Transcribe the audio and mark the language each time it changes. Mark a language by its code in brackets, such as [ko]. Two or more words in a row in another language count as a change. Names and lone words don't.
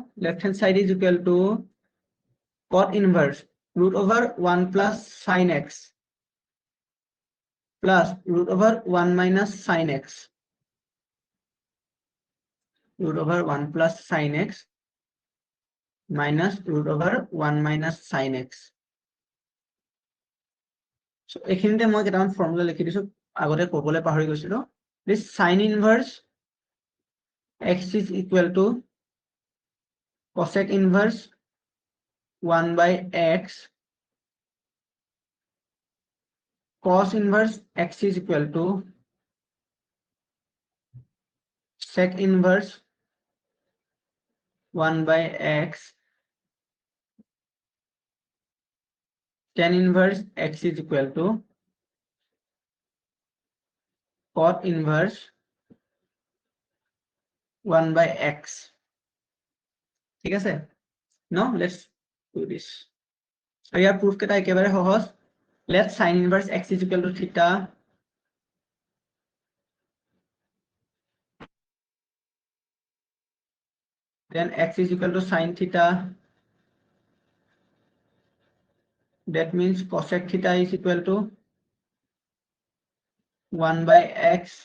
[en] Left hand side is equal to cot inverse root over 1 plus sin x plus root over 1 minus sin x, root over 1 plus sin x minus root over 1 minus sin x. [as] So এইখিনিতে মই কেইটামান ফৰ্মুলা লিখি দিছো, আগতে ক'বলৈ পাহৰি গৈছিলো. [en] This sin inverse x is equal to cosec inverse 1 by x, cos inverse x is equal to sec inverse 1 by x, tan inverse x is equal to cot inverse 1 by x. [as] ঠিক আছে? [en] Now let's do this. [as] So ইয়াৰ proof কেটা একেবাৰে সহজ. [en] Let sin inverse x is equal to theta, then x is equal to sin theta. That means cosec theta is equal to 1 by x.